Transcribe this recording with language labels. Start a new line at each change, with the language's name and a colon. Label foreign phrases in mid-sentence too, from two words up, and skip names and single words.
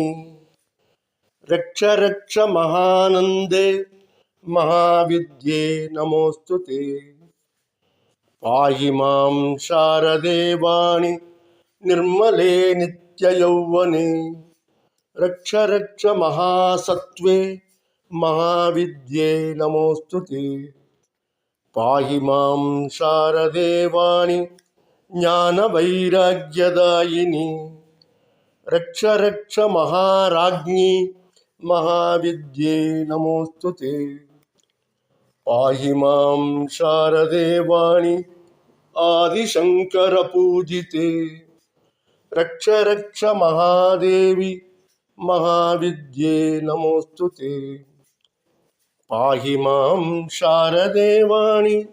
Sanskrit: रक्ष रक्ष महानन्दे महाविद्ये नमोस्तुते। पाहि मां शारदे वाणि निर्मले नित्ययौवने। रक्ष रक्ष महासत्त्वे महाविद्ये नमोस्तुते। పాహి మాం శారదే వాణి జ్ఞానవైరాగ్యదాయిని రక్ష రక్ష మహారాజ్ఞి మహావిద్యే నమోస్తుతే పాహి మాం శారదే వాణి ఆదిశంకర పూజితే రక్ష రక్ష మహాదేవి మహావిద్యే నమోస్తుతే పాహి మాం శారదే వాణి